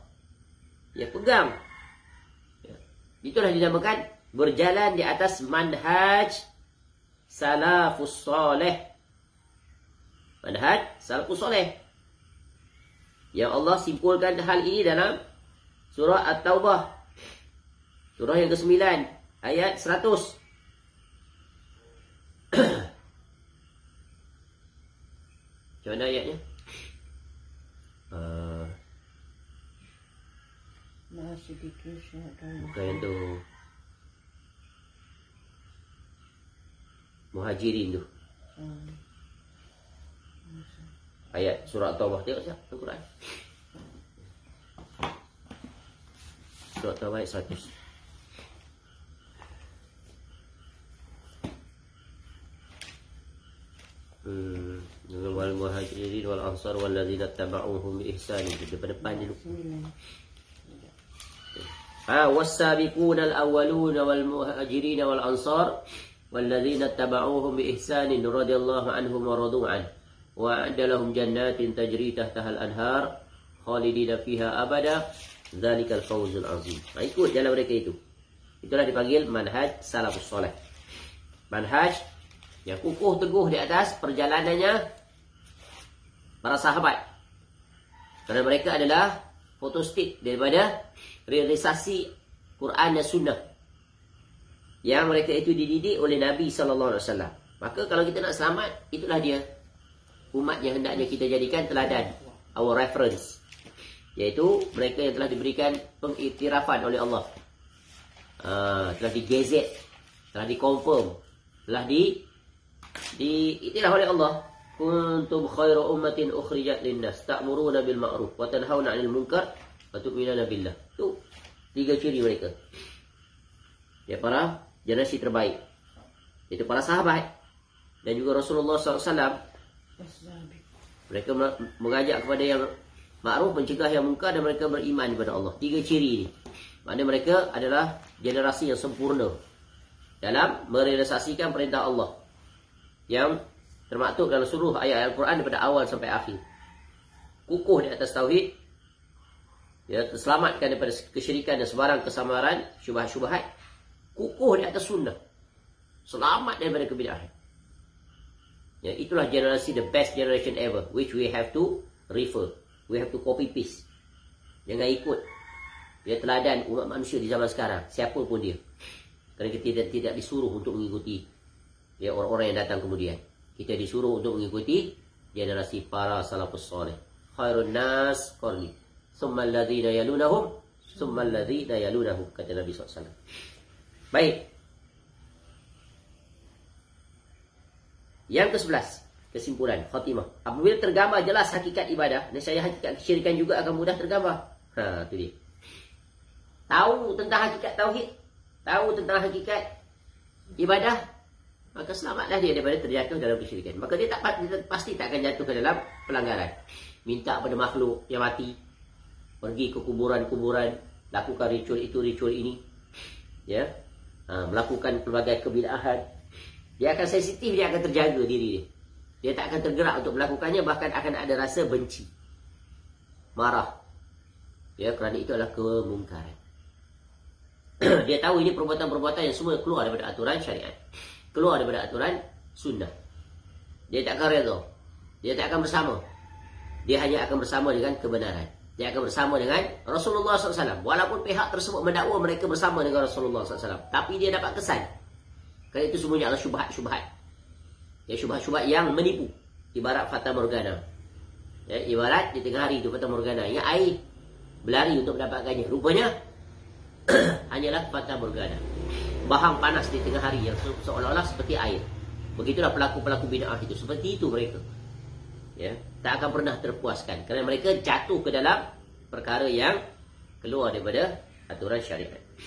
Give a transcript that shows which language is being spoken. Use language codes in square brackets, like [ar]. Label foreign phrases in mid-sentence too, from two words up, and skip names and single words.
[ms] Pegang. Itulah dinamakan berjalan di atas manhaj salafus soleh. Manhaj salafus soleh. Yang Allah simpulkan hal ini dalam surah At-Taubah, surah yang ke-9 ayat 100. Macam mana ayatnya? Bukan yang tu, Muhajirin tu. Ayat surah Taubah. Tengok siap Al-Quran. Surah Taubah ayat 100. [ar] والمهاجرين والأنصار والذين تبعوهم بإحسان. [ms] Depan dulu. [ar] والسابقون الأولون والمهاجرين والأنصار والذين اتبعوهم بإحسان رضي الله عنهم ورضوا عنه وأعد لهم جنات تجري تحتها الأنهار خالدين فيها أبدا ذلك الفوز العظيم. [ms] Ikut jalan mereka itu. Itulah dipanggil manhaj salafus soleh. Manhaj yang kukuh teguh di atas perjalanannya para sahabat. Karena mereka adalah fotostat daripada realisasi Quran dan Sunnah. Yang mereka itu dididik oleh Nabi SAW. Maka kalau kita nak selamat, itulah dia. Umat yang hendaknya kita jadikan teladan. [en] Our reference. [ms] Iaitu mereka yang telah diberikan pengiktirafan oleh Allah. Telah digazet. Telah dikonfirm. Telah diiktiraf oleh Allah. [ar] كنتم خير أمة أخرجت للناس. تأمرون بالمعروف. وتنهون عن المنكر. وتؤمنون بالله. [ms] Itu 3 ciri mereka. Ya, para generasi terbaik. Itu para sahabat. Dan juga Rasulullah SAW. Mereka mengajak kepada yang ma'ruf, mencegah yang munkar, dan mereka beriman kepada Allah. 3 ciri ini. Maknanya mereka adalah generasi yang sempurna dalam merealisasikan perintah Allah. Yang termaktub dalam seluruh ayat Al-Quran daripada awal sampai akhir. Kukuh di atas tauhid. Ya, terselamatkan daripada kesyirikan dan sebarang kesamaran, syubhat-syubhat. Kukuh di atas sunnah. Selamat daripada kebid'ahan. Ya, itulah generasi, [en] the best generation ever, which we have to refer. We have to copy paste. [ms] Jangan ikut dia teladan umat manusia di zaman sekarang, siapa pun dia. Kerana kita tidak disuruh untuk mengikuti ya orang-orang yang datang kemudian. Kita disuruh untuk mengikuti generasi para salafus soleh. [ar] خير الناس قرني ثم الذين يلونهم ثم الذين يلونهم, [ms] kata Nabi SAW. Baik. Yang ke-11, kesimpulan, khatimah. Apabila tergambar jelas hakikat ibadah, nescaya hakikat kesyirikan juga akan mudah tergambar. Itu dia. Tahu tentang hakikat tauhid, tahu tentang hakikat ibadah, maka selamatlah dia daripada terjatuh dalam kesyirikan. Maka dia pasti tak akan jatuh ke dalam pelanggaran. Minta pada makhluk yang mati, pergi ke kuburan-kuburan, lakukan ritual itu, ritual ini, ya, melakukan pelbagai kebid'ahan. Dia akan sensitif, dia akan terjaga diri dia. Dia tak akan tergerak untuk melakukannya, bahkan akan ada rasa benci, marah. Ya, kerana itu adalah kemungkaran. Dia tahu ini perbuatan-perbuatan yang semua keluar daripada aturan syariat, keluar daripada aturan sunnah. Dia tak akan redha. Dia tak akan bersama. Dia hanya akan bersama dengan kebenaran. Dia akan bersama dengan Rasulullah SAW. Walaupun pihak tersebut mendakwa mereka bersama dengan Rasulullah SAW, tapi dia dapat kesan. Kerana itu semuanya adalah syubhat-syubhat. Ya, syubhat-syubhat yang menipu. Ibarat Fata Morgana. Ya, ibarat di tengah hari itu Fata Morgana. Yang air berlari untuk mendapatkannya. Rupanya hanyalah Fata Morgana. Bahang panas di tengah hari yang seolah-olah seperti air. Begitulah pelaku-pelaku bid'ah itu. Seperti itu mereka. Ya, tak akan pernah terpuaskan. Kerana mereka jatuh ke dalam perkara yang keluar daripada aturan syariat.